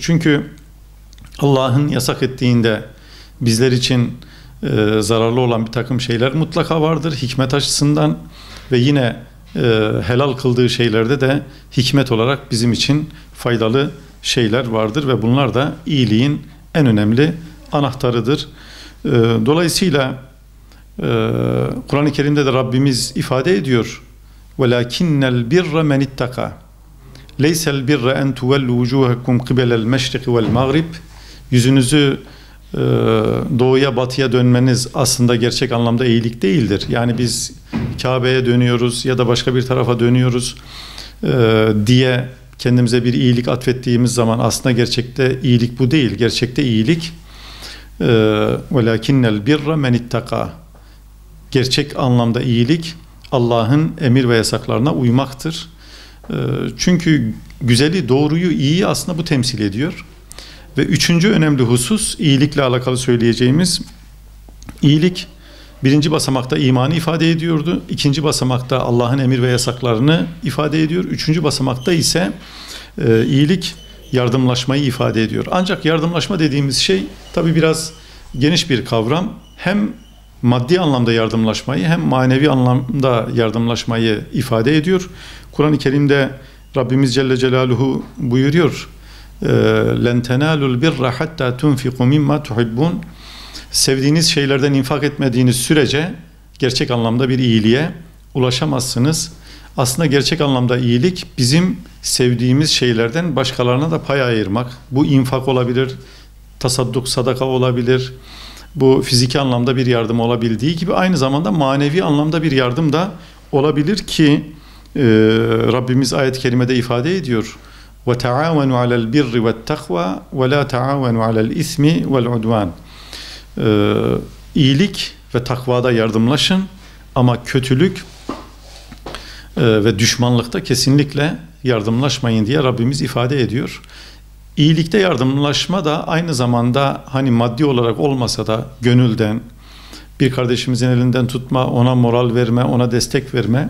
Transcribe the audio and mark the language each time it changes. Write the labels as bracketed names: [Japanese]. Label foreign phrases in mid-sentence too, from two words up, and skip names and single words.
[Turkish] Çünkü Allah'ın yasak ettiğinde bizler için zararlı olan bir takım şeyler mutlaka vardır hikmet açısından ve yine helal kıldığı şeylerde de hikmet olarak bizim için faydalı şeyler vardır ve bunlar da iyiliğin en önemli anahtarıdır. Dolayısıyla Kur'an-ı Kerim'de de Rabbimiz ifade ediyor: [Arabic] وَلَاكِنَّ الْبِرَّ مَنِ اتَّقَى لَيْسَ الْبِرَّ اَنْ تُوَلُّوا وُجُوهَكُمْ قِبَلَ الْمَشْرِقِ وَالْمَغْرِبِ [Turkish] Yüzünüzü doğuya batıya dönmeniz aslında gerçek anlamda iyilik değildir. Yani biz Kabe'ye dönüyoruz ya da başka bir tarafa dönüyoruz diye kendimize bir iyilik atfettiğimiz zaman aslında gerçekte iyilik bu değil. Gerçekte iyilik [Arabic] وَلَاكِنَّ الْبِرَّ مَنِ اتَّقَى [Turkish] Gerçek anlamda iyilik Allah'ın emir ve yasaklarına uymaktır. Çünkü güzeli, doğruyu, iyiyi aslında bu temsil ediyor. Ve üçüncü önemli husus, iyilikle alakalı söyleyeceğimiz, iyilik birinci basamakta imanı ifade ediyordu. İkinci basamakta Allah'ın emir ve yasaklarını ifade ediyor. Üçüncü basamakta ise İyilik yardımlaşmayı ifade ediyor. Ancak yardımlaşma dediğimiz şey tabii biraz geniş bir kavram. Hem maddi anlamda yardımlaşmayı hem manevi anlamda yardımlaşmayı ifade ediyor. Kur'an-ı Kerim'de Rabbimiz [Arabic] جل جلاله [Turkish] buyuruyor. [Arabic] لَنْ تَنَالُوا الْبِرَّ حَتَّى تُنْفِقُوا مِمَّا تُحِبُّونَ. [Turkish] Sevdiğiniz şeylerden infak etmediğiniz sürece gerçek anlamda bir iyiliğe ulaşamazsınız. Aslında gerçek anlamda iyilik bizim sevdiğimiz şeylerden başkalarına da pay ayırmak. Bu infak olabilir, tasadduk, sadaka olabilir. Bu fiziki anlamda bir yardım olabildiği gibi aynı zamanda manevi anlamda bir yardım da olabilir ki Rabbimiz ayet-i kerimede ifade ediyor. [Arabic] وَتَعَاوَنُوا عَلَى الْبِرِّ وَالتَّقْوَى وَلَا تَعَاوَنُوا عَلَى الْإِثْمِ وَالْعُدْوَانِ. [Turkish] İyilik ve takvada yardımlaşın ama kötülük ve düşmanlıkta kesinlikle yardımlaşmayın diye Rabbimiz ifade ediyor. İyilikte yardımlaşma da aynı zamanda hani maddi olarak olmasa da gönülden bir kardeşimizin elinden tutma, ona moral verme, ona destek verme.